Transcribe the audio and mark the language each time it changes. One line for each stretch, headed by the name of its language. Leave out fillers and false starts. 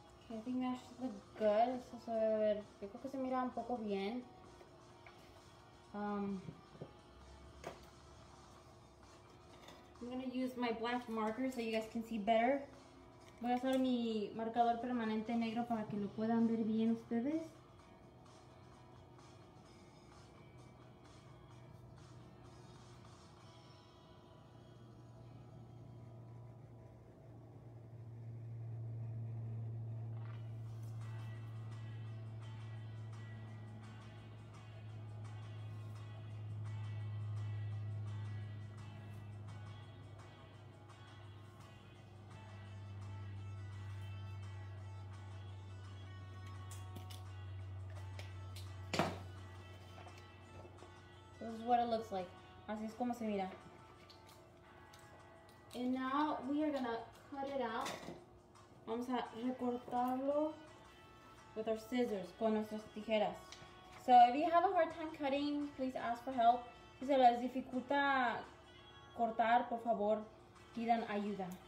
English: I think that should look good.
Spanish: Esto se debe ver, yo creo que se mira un poco bien.
English: I'm going to use my black marker so you guys can see better.
Spanish: Voy a usar mi marcador permanente negro para que lo puedan ver bien ustedes.
English: This is what it looks like.
Spanish: Así es como se mira.
English: And now we are gonna cut it out.
Spanish: Vamos a recortarlo
English: with our scissors,
Spanish: con nuestras tijeras.
English: So if you have a hard time cutting, please ask for help.
Spanish: Si se les dificulta cortar, por favor, pidan ayuda.